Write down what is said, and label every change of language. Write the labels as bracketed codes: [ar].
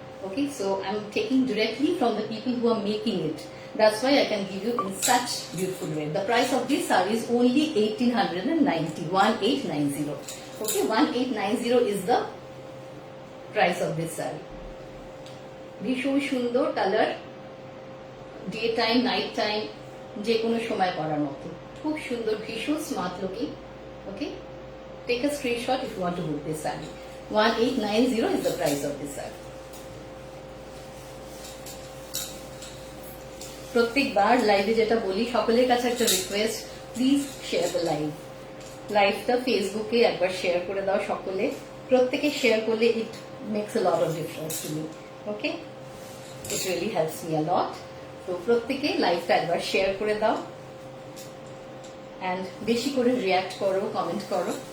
[en] Okay, so I am taking directly from the people who are making it. That's why I can give you in such beautiful rate. The price of this saree is only 1890, 1890. Okay, 1890 is the price of this saree. [bn] ভীষণ সুন্দর colour, day time, night time, যে কোনো সময় পরার মতো, খুব সুন্দর, ভীষণ smart looking. [en] Okay, take a screenshot if you want to book this sari. 1890 is the price of this sari. [bn] প্রত্যেকবার লাইভে যেটা বলি, সকলের কাছে একটা request, [en] Please share the live. [bn] লাইভটা ফেসবুকে একবার শেয়ার করে দাও সকলে। প্রত্যেকে শেয়ার করলে [en] It makes a lot of difference to me. [bn] Okay, [en] It really helps me a lot. [bn] তো প্রত্যেকে লাইভটা একবার শেয়ার করে দাও অ্যান্ড বেশি করে রিয়াক্ট করো, কমেন্ট করো।